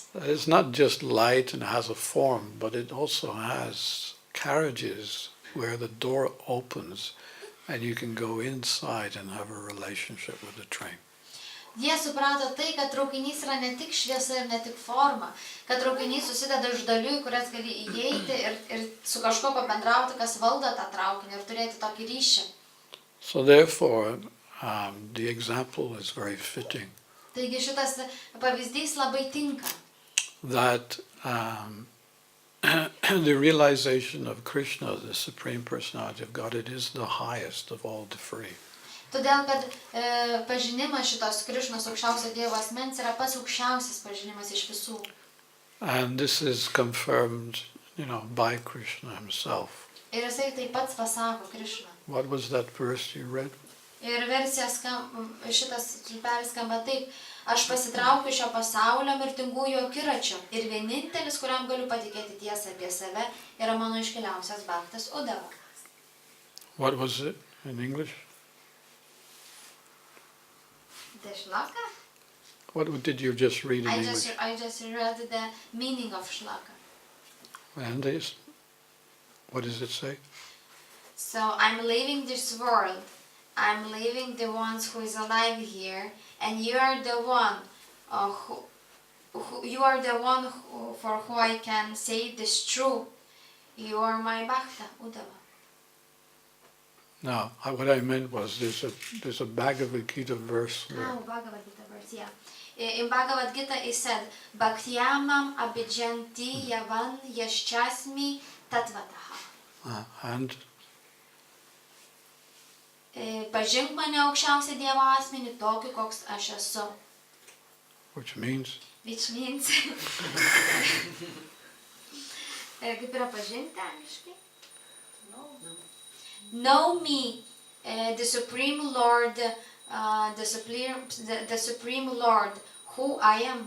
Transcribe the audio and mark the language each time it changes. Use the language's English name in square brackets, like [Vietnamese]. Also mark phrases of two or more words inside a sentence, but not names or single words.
[English] It's not just light and has a form, but it also has carriages where the door opens and you can go inside and have a relationship with the train. [Lithuanian] Jie suprato tai, kad traukinys yra ne tik šviesa ir ne tik forma, kad traukinys susideda iš dalių, į kurias gali įeiti ir su kažkuo pabendrauti, kas valdo tą traukinį ir turėti tokį ryšį. [English] So therefore, the example is very fitting. [Lithuanian] Taigi šitas pavyzdys labai tinka. [English] That the realization of Krishna, the Supreme Personality of God, it is the highest of all the free. [Lithuanian] Todėl, kad pažinimas šitos Krišnos aukščiausio Dievo asmens yra pats aukščiausias pažinimas iš visų. [English] And this is confirmed, by Krishna himself. [Lithuanian] Ir jisai taip pats pasako Krišną. [English] What was that verse you read? [Lithuanian] Ir versija šitas stulpelis skamba taip: aš pasitraukiu šio pasaulio mirtingųjų akiračio ir vienintelis, kuriam galiu patikėti tiesą apie save, yra mano iškiliausias Bhaktas Udava. [English] What was it in English? The shlaka? What did you just read in English? I just read the meaning of shlaka. And what does it say? So I'm leaving this world. I'm leaving the ones who is alive here, and you are the one for who I can say this true. You are my Bhakta Udava. No, what I meant was there's a Bhagavad Gita verse where Bhagavad Gita verse, yeah. In Bhagavad Gita it said, [Sanskrit] Bhaktyamam abhijanti yavan yaschasmi tatvataha. [English] And [Lithuanian] Pažink mane aukščiausią Dievo asmenį tokį, koks aš esu. [English] which means Which means... [Lithuanian] Kaip yra pažinti angliškai? [English] Know me, the Supreme Lord, the Supreme Lord, who I am.